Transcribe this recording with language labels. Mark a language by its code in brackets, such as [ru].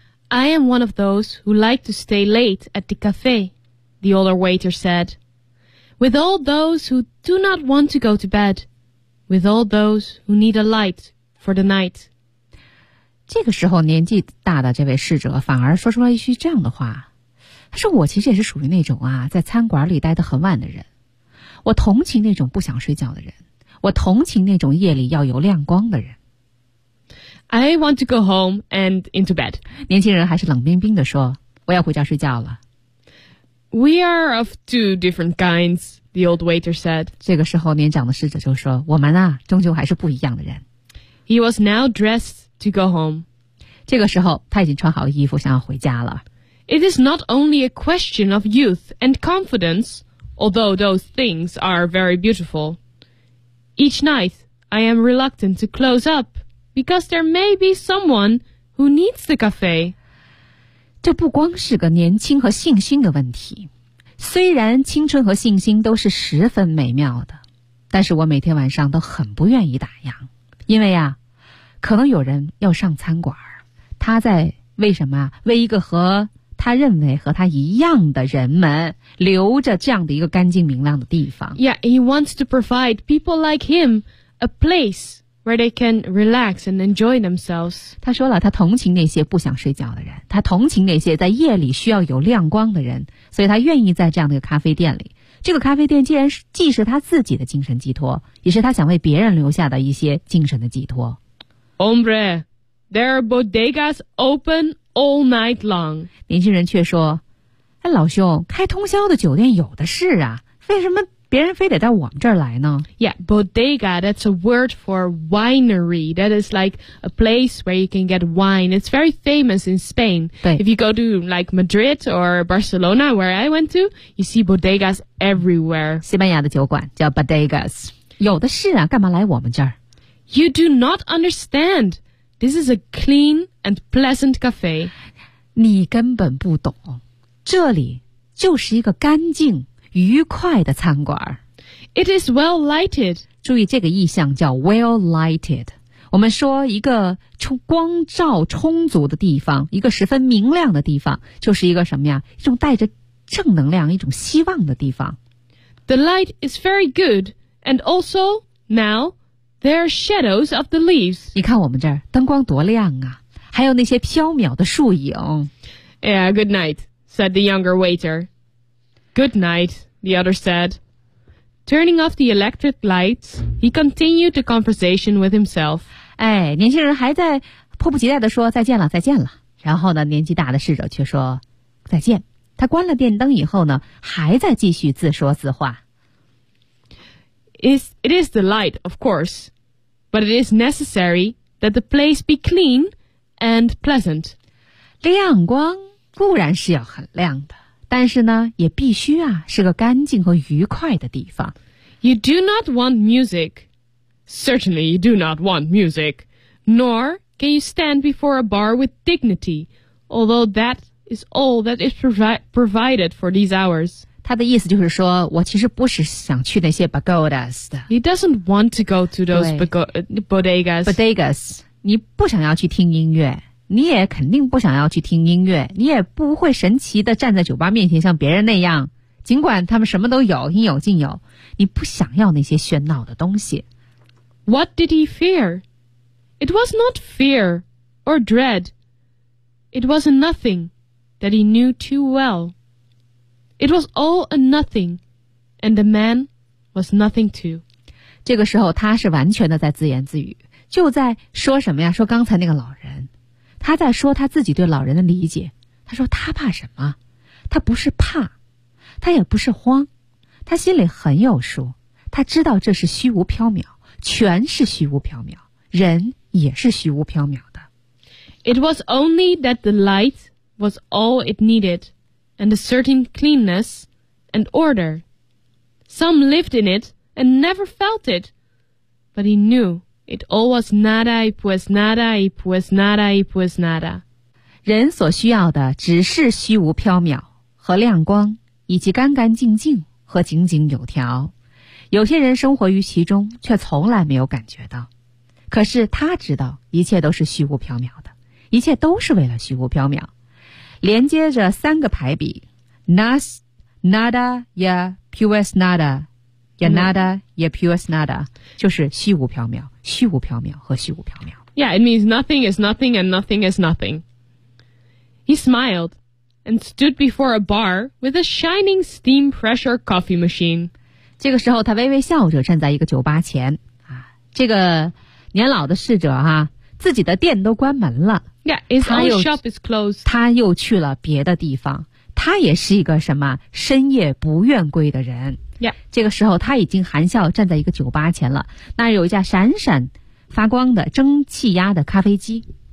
[en] I am one of those who like to stay late at the cafe, the older waiter said. With all those who do not want to go to bed, with all those who need a light for the night. [zh] 这个时候年纪大的这位侍者反而说出了一句这样的话。他说我其实也是属于那种啊在餐馆里待得很晚的人。我同情那种不想睡觉的人。我同情那种夜里要有亮光的人。 [en] I want to go home and into bed. [zh] 年轻人还是冷冰冰地说，我要回家睡觉了。 [en] We are of two different kinds, the old waiter said. [zh] 这个时候年长的侍者就说，我们啊，终究还是不一样的人。 [en] He was now dressed to go home. [zh] 这个时候他已经穿好衣服想要回家了。 [en] It is not only a question of youth and confidence, although those things are very beautiful. Each night, I am reluctant to close up. Because there may be someone who needs the cafe. [zh] 这不光是个年轻和信心的问题。虽然青春和信心都是十分美妙的，但是我每天晚上都很不愿意打烊，因为啊，可能有人要上餐馆，他在为什么为一个和他认为和他一样的人们留着这样的一个干净明亮的地方。 [en] Yeah, he wants to provide people like him a placeWhere they can relax and enjoy themselves. [zh] 他说了，他同情那些不想睡觉的人，他同情那些在夜里需要有亮光的人，所以他愿意在这样的一个咖啡店里。这个咖啡店既然是既是他自己的精神寄托，也是他想为别人留下的一些精神的寄托。 [en] Hombre, there are bodegas open all night long. [zh] 年轻人却说，哎，老兄，开通宵的酒店有的是啊，为什么别人非得到我们这儿来呢 [en] Yeah, bodega, that's a word for winery. That is like a place where you can get wine. It's very famous in Spain. If you go to like Madrid or Barcelona, where I went to, you see bodegas everywhere. [zh] 西班牙的酒馆叫 bodegas. 有的是啊，干嘛来我们这儿 [en] You do not understand. This is a clean and pleasant cafe. [zh] 你根本不懂，这里就是一个干净愉快的餐馆。 [en] It is well lighted. [zh] 注意这个意象叫 [en] well lighted. [zh] 我们说一个光照充足的地方，一个十分明亮的地方，就是一个什么呀？一种带着正能量，一种希望的地方。 [en] The light is very good. And also, now, there are shadows of the leaves. [zh] 你看我们这儿灯光多亮啊，还有那些飘渺的树影。 [en] Yeah, good night, said the younger waiter. Good night, the other said. Turning off the electric lights, he continued the conversation with himself. [zh] 哎，年轻人还在迫不及待地说再见了，再见了。然后呢，年纪大的侍者却说再见。他关了电灯以后呢，还在继续自说自话。 [en] It is the light, of course, but it is necessary that the place be clean and pleasant. [zh] 亮光固然是要很亮的。但是呢，也必须啊，是个干净和愉快的地方。 [en] You do not want music. Certainly, you do not want music. Nor can you stand before a bar with dignity, although that is all that is provided for these hours. [zh] 他的意思就是说，我其实不是想去那些 pagodas 的。 [en] He doesn't want to go to those bodegas. [zh] Bodegas, 你不想要去听音乐。你也肯定不想要去听音乐，你也不会神奇地站在酒吧面前像别人那样，尽管他们什么都有，应有尽有，你不想要那些喧闹的东西。 [en] What did he fear? It was not fear or dread. It was a nothing that he knew too well. It was all a nothing, and the man was nothing too. [zh] 这个时候他是完全的在自言自语，就在说什么呀？说刚才那个老人。他在说他自己对老人的理解。他说他怕什么？他不是怕，他也不是慌，他心里很有数。他知道这是虚无缥缈，全是虚无缥缈，人也是虚无缥缈的。 [en] It was only that the light was all it needed, and a certain cleanness and order. Some lived in it and never felt it, but he knew. It all was nada, it was nada, it was nada, it was nada. [zh] 人所需要的只是虚无缥缈和亮光，以及干干净净和井井有条。有些人生活于其中，却从来没有感觉到。可是他知道，一切都是虚无缥缈的，一切都是为了虚无缥缈。连接着三个排比 ： [es] nas, nada, ya, pues nada, [zh] ya nada, ya pues nada， 就是虚无缥缈。虚无缥缈和虚无缥缈。 [en] Yeah, it means nothing is nothing and nothing is nothing. He smiled and stood before a bar with a shining steam pressure coffee machine. [zh] 这个时候他微微笑着站在一个酒吧前。啊，这个年老的侍者啊，自己的店都关门了。 [en] Yeah, his own shop is closed. [zh] 他又去了别的地方。他也是一个什么深夜不愿归的人。 [en] Yeah. [zh] 这个时候他已经含笑站在一个酒吧前了，那有一架闪闪发光的蒸汽压的咖啡机。